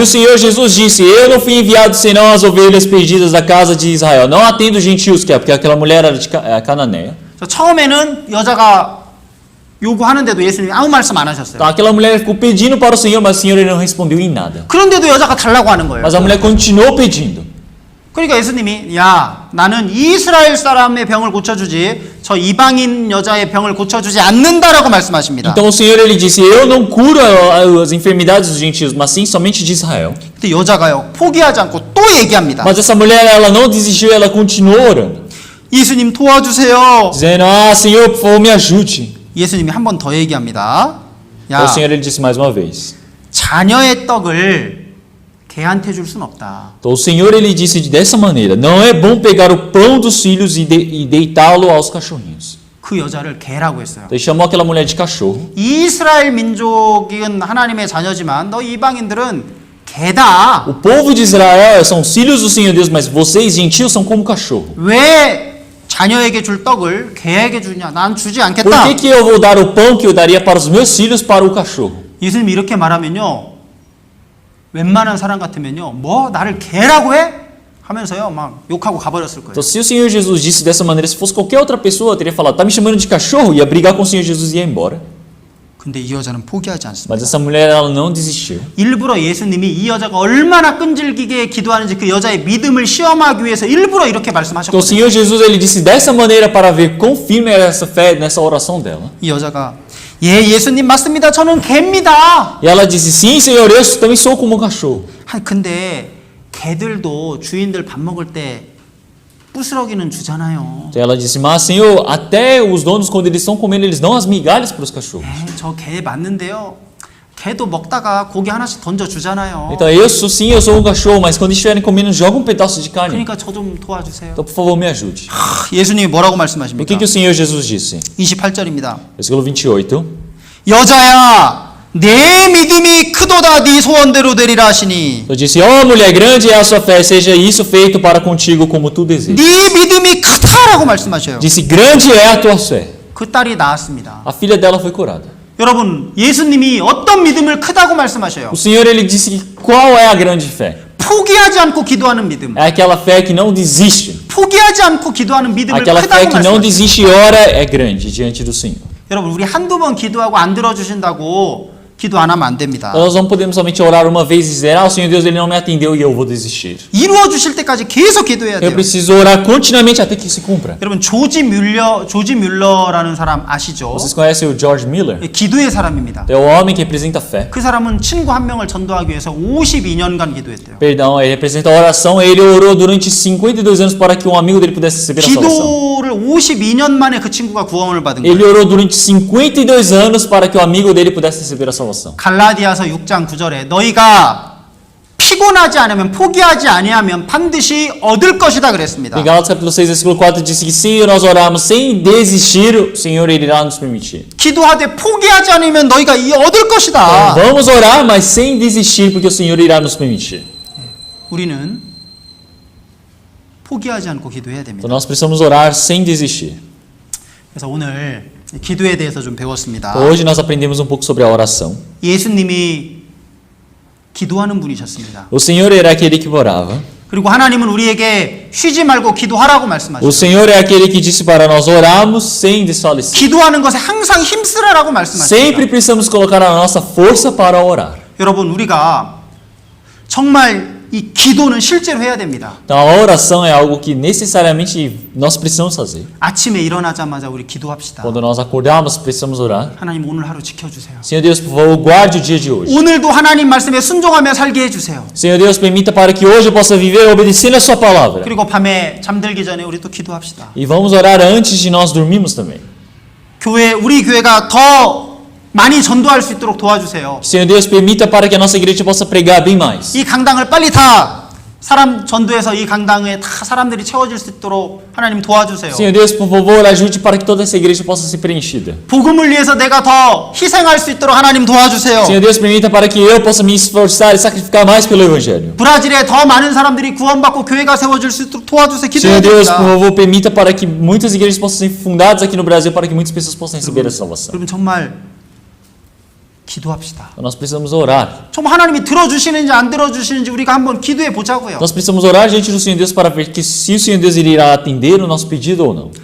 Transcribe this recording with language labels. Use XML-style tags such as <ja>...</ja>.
<pt>o Senhor Jesus disse: "Eu não fui enviado senão as ovelhas perdidas da casa de Israel. Não atendo os gentios, que é porque aquela mulher era de Cananeia."</pt> <ko>처음에는 여자가 요구하는데도 예수님이 아무 말씀 안 하셨어요.</ko> <pt>Então aquela mulher ficou pedindo para o Senhor, mas o Senhor ele não respondeu em nada.</pt> <ko>그런데도 여자가 달라고 하는 거예요.</ko> <pt>Mas a mulher continuou pedindo.</pt> <ko>그러니까 예수님이 야 나는 이스라엘 사람의 병을 고쳐주지 저 이방인 여자의 병을 고쳐주지 않는다라고 말씀하십니다.</ko> <pt>Então o Senhor ele disse: "Eu não curo as enfermidades dos gentios, mas sim somente de Israel."</pt> <ko>근데 여자가요 포기하지 않고 또 얘기합니다.</ko> <pt>Mas essa mulher ela não desistiu, ela continuou orando,</pt> <ko>예수님 도와주세요.</ko> <pt>dizendo: "Ah, Senhor, por favor, me ajude."</pt> <ko>예수님이 한 번 더 얘기합니다.</ko> <pt>Então</pt> <ko>야</ko> <pt>o Senhor ele disse mais uma vez.</pt> <ko>자녀의 떡을 개한테 줄 순 없다.</ko> <pt>Então o Senhor ele disse dessa maneira: "Não é bom pegar o pão dos filhos e deitá-lo aos cachorrinhos."</pt> <ko>그 여자를 개라고 했어요.</ko> <pt>Então ele chamou aquela mulher de cachorro.</pt> <ko>이스라엘 민족은 하나님의 자녀지만 너 이방인들은 개다.</ko> <pt>O povo de Israel são os filhos do Senhor Deus, mas vocês gentios são como cachorro.</pt> <ko>왜 자녀에게 줄 떡을 개에게 주냐? 난 주지</ko> <pt>Por</pt> <ko>않겠다.</ko> <pt>que que eu vou dar o pão que eu daria para os meus filhos para o cachorro?</pt> <ko>예수님이 이렇게 말하면요. 웬만한 사람 같으면요. 뭐 나를 개라고 해? 하면서요. 막 욕하고 가버렸을 거예요.</ko> <pt>Então, se o Senhor Jesus disse dessa maneira, se fosse qualquer outra pessoa, eu teria falado: "Tá me chamando de cachorro?" Ia brigar com o Senhor Jesus e ia embora.</pt> <ko>근데 이 여자는 포기하지 않습니다.</ko> <pt>Mas essa mulher ela não desistiu.</pt> <ko>일부러 예수님이 이 여자가 얼마나 끈질기게 기도하는지 그 여자의 믿음을 시험하기 위해서 일부러 이렇게</ko> <pt>Então o</pt> <ko>말씀하셨거든요.</ko> <pt>Senhor Jesus ele disse dessa maneira para ver quão firme era essa fé nessa oração dela.</pt> <ko>이 여자가 예 예수님 맞습니다. 저는 개입니다.</ko> <pt>E ela disse: "Sim, Senhor, eu também sou como um cachorro."</pt> <ko>근데 개들도 주인들 밥 먹을 때 부스러기는 주잖아요.</ko> <pt>Então ela disse: "Mas Senhor, até os donos quando eles estão comendo, eles dão as migalhas para os cachorros."</pt> <ko>저 개 맞는데요. 개도 먹다가 고기 하나씩 던져 주잖아요.</ko> <pt>Então eu sou sim, eu sou um cachorro, mas quando estiverem comendo, joga pedaço de carne.</pt> <ko>그러니까 저 좀 도와주세요.</ko> <pt>Então por favor, me ajude.</pt> <ko>예수님이 뭐라고</ko> <pt>O</pt> <ko>말씀하십니까?</ko> <pt>que que o Senhor Jesus disse?</pt> <ko>28절입니다.</ko> <pt>Versículo 28.</pt> <ko>여자야, 내 믿음이 크도다 네 소원대로 되리라 하시니.</ko> <pt>Eu disse: "Ó mulher, grande é a sua fé, seja isso feito para contigo como tu desejas."</pt> <ko>네 믿음이 크다라고 말씀하셔요.</ko> <pt>Disse: "Grande é a tua fé."</pt> <ko>그 딸이 나았습니다.</ko> <pt>A filha dela foi curada.</pt> <ko>여러분, 예수님이 어떤 믿음을 크다고 말씀하셔요?</ko> <pt>O Senhor ele disse que qual é a grande fé?</pt> <ko>포기하지 않고 기도하는 믿음.</ko> <pt>É aquela fé que não desiste.</pt> <ko>포기하지 않고 기도하는 믿음을</ko> <pt>Aquela fé</pt> <ko>크다고</ko> <pt>que não</pt> <ko>말씀하셔요.</ko> <pt>desiste e ora é grande diante do Senhor.</pt> <ko>여러분, 우리 한두 번 기도하고 안 들어주신다고 기도 안 하면 안 됩니다.</ko> <pt>Então nós não podemos somente orar uma vez e dizer: "Ah, o Senhor Deus ele não me atendeu e eu vou desistir."</pt> <ko>이루어 주실 때까지 계속 기도해야</ko> <pt>Eu</pt> <ko>돼요.</ko> <pt>preciso orar continuamente até que se cumpra.</pt> <ko>여러분, 조지 뮬러라는 사람 아시죠?</ko> <pt>Vocês conhecem o George Miller?</pt> <ko>기도의 사람입니다.</ko> <pt>É o homem que representa a fé.</pt> <ko>그 사람은 친구 한 명을 전도하기 위해서 52년간 기도했대요.</ko> <pt>Perdão, ele representa a oração. Ele orou durante 52 anos para que um amigo dele pudesse receber a salvação.</pt> <ko>기도를 52년 만에 그 친구가 구원을 받은</ko> <pt>Ele</pt> <ko>거예요.</ko> <pt>orou durante 52 anos para que o amigo dele pudesse receber a salvação.</pt> <ko>갈라디아서 6장 9절에 너희가 피곤하지 않으면 포기하지 아니하면 반드시 얻을 것이다 그랬습니다.</ko> <pt>Em Gálatas capítulo 6, versículo 4 diz que se nós orarmos sem desistir, o Senhor ele irá nos permitir.</pt> <ko>기도하되 포기하지 않으면 너희가 이 얻을 것이다.</ko> <pt>Vamos orar, mas sem desistir, porque o Senhor irá nos permitir.</pt> <ko>우리는 포기하지 않고 기도해야</ko> <pt>Então</pt> <ko>됩니다.</ko> <pt>nós precisamos orar sem desistir.</pt> <ko>그래서 오늘 기도에 대해서 좀 배웠습니다.</ko> <pt>Então, hoje nós aprendemos um pouco sobre a oração.</pt> <ko>예수님이 기도하는 분이셨습니다.</ko> <pt>O Senhor era aquele que orava.</pt> <ko>그리고 하나님은 우리에게 쉬지 말고 기도하라고</ko> <pt>O</pt> <ko>말씀하셨어요.</ko> <pt>Senhor é aquele que disse para nós orarmos sem desfalecer.</pt> <ko>기도하는 것에 항상 힘쓰라라고 말씀하셨습니다.</ko> <pt>Sempre precisamos colocar a nossa força para orar.</pt> <ko>여러분 우리가 정말 이 기도는 실제로 해야 됩니다.</ko> <pt>Então a oração é algo que necessariamente nós precisamos fazer.</pt> <ko>아침에 일어나자마자 우리 기도합시다.</ko> <pt>Quando nós acordarmos, precisamos orar.</pt> <ko>하나님 오늘 하루 지켜주세요.</ko> <pt>Senhor Deus, por favor, guarde o dia de hoje.</pt> <ko>오늘도 하나님 말씀에 순종하며 살게 해주세요.</ko> <pt>Senhor Deus, permita para que hoje eu possa viver obedecendo a sua palavra.</pt> <ko>그리고 밤에 잠들기 전에 우리 또 기도합시다.</ko> <pt>E vamos orar antes de nós dormirmos também.</pt> <ko>우리 교회가 더 많이 전도할 수 있도록 도와주세요.</ko> <pt>Senhor Deus, permita para que a nossa igreja possa pregar bem mais.</pt> <ko>이 강당을 빨리 다 사람 전도해서 이 강당에 다 사람들이 채워질 수 있도록 하나님 도와주세요.</ko> <pt>Senhor Deus, por favor, ajude para que toda essa igreja possa ser preenchida.</pt> <ko>복음을 위해서 내가 더 희생할 수 있도록 하나님 도와주세요.</ko> <pt>Senhor Deus, permita para que eu possa me esforçar e sacrificar mais pelo Evangelho.</pt> <ko>브라질에 더 많은 사람들이 구원받고 교회가 세워질 수 있도록 도와주세요.</ko> <pt>Senhor Deus, por favor, permita para que muitas igrejas possam ser fundadas aqui no Brasil, para que muitas pessoas possam receber a salvação.</pt> <ko>여러분 정말 기도합시다.</ko> <pt>Então, nós precisamos orar.</pt> <ko>정말 하나님이 들어주시는지 안 들어주시는지 우리가 한번 기도해 보자고요.</ko> <pt>Nós precisamos orar diante do Senhor Deus para ver que se o Senhor Deus irá atender o nosso pedido ou não.</pt>